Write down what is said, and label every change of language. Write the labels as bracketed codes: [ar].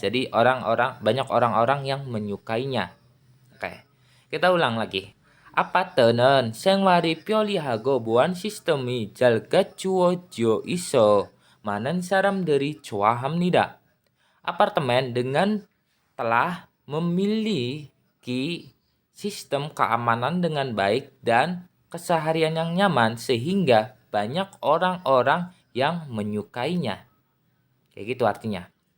[id] Jadi banyak orang-orang yang menyukainya. Oke. Kita ulang lagi. [ko] 아파트는 생활이 편리하고 보안 시스템이 잘 갖추어져 있어 많은 사람들이 좋아합니다. [id] Apartemen dengan telah memiliki sistem keamanan dengan baik dan keseharian yang nyaman sehingga banyak orang-orang yang menyukainya. Kayak gitu artinya.